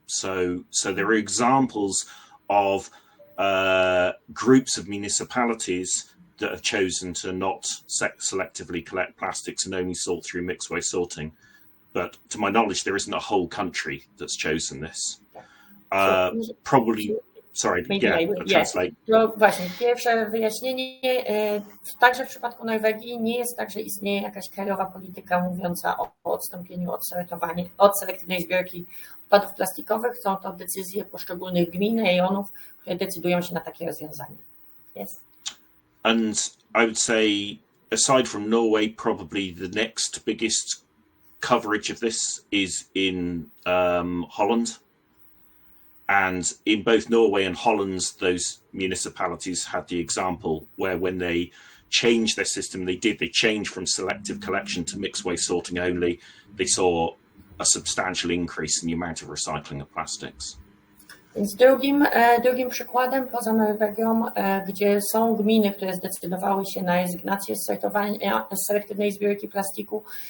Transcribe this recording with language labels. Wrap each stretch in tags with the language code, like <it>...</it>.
<en>So there are examples of groups of municipalities that have chosen to not selectively collect plastics and only sort through mixed waste sorting. But to my knowledge, there isn't a whole country that's chosen this. Probably. Sorry, I'll translate.</en> <pl>No właśnie, pierwsze wyjaśnienie, także w przypadku Norwegii nie jest tak, że istnieje jakaś krajowa polityka mówiąca o odstąpieniu od selektywnej zbiórki odpadów plastikowych. Są to decyzje poszczególnych gmin, rejonów, które decydują się na takie rozwiązanie.</pl> <en>Yes. And I would say, aside from Norway, probably the next biggest coverage of this is in Holland. And in both Norway and Holland, those municipalities had the example where when they changed their system, they changed from selective collection to mixed waste sorting only. They saw a substantial increase in the amount of recycling of plastics.</en> <pl>Więc drugim przykładem poza Norwegią, gdzie są gminy, które zdecydowały się na rezygnację z sortowania, z selektywnej zbiórki plastiku,</pl>